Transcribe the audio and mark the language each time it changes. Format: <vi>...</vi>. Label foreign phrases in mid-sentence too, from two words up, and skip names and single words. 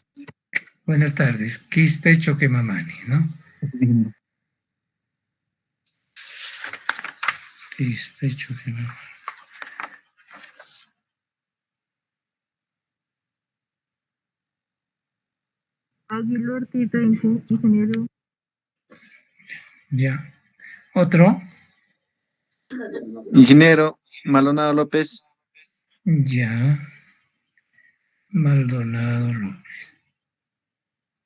<es>Buenas tardes. Quispe Choquemamani, ¿no? Quispe Choquemamani. Aguilar Tito, ingeniero. Ya. Otro. Ingeniero Maldonado López. Ya. Maldonado López.</es>